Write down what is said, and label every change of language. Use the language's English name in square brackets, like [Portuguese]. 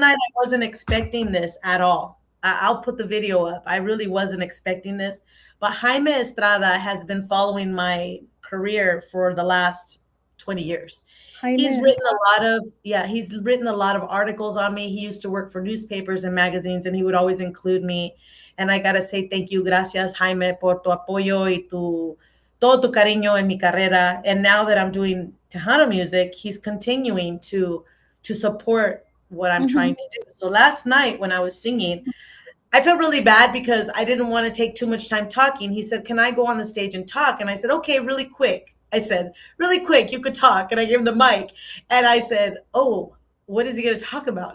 [English] night, I wasn't expecting this at all. I'll put the video up. I really wasn't expecting this. But Jaime Estrada has been following my career for the last 20 years. Jaime Estrada. He's written a lot of articles on me. He used to work for newspapers and magazines, and he would always include me. And I gotta say thank you, [Spanish] gracias, Jaime, por tu apoyo y todo tu cariño en mi carrera. [English] And now that I'm doing Tejano music, he's continuing to support what I'm trying Mhm. to do. So last night when I was singing, I felt really bad because I didn't want to take too much time talking. He said, "Can I go on the stage and talk?" And I said, "Okay, really quick." I said, "Really quick, you could talk." And I gave him the mic. And I said, "Oh, what is he going to talk about?"